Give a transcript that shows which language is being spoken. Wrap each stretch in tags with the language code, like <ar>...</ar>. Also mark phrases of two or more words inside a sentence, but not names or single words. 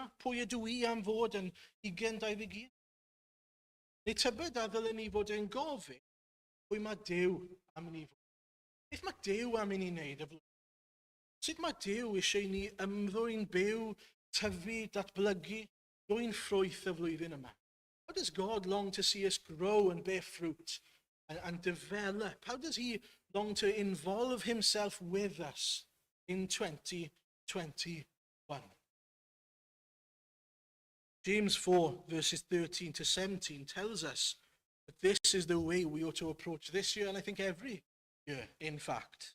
<cy>Pwy ydw i am fod yn 2021? Neu tybed a ddylen ni fod yn gofyn pwy mae Duw am ni fod? Beth mae Duw am i ni wneud y flwyddyn? Sut mae Duw eisiau ni ymddwyn byw, tyfu, datblygu, dwy'n ffrwyth y flwyddyn yma?</cy> <en>How does God long to see us grow and bear fruit and develop? How does he long to involve himself with us in 2021? James 4, verses 13 to 17 tells us that this is the way we ought to approach this year, and I think every year, in fact.</en>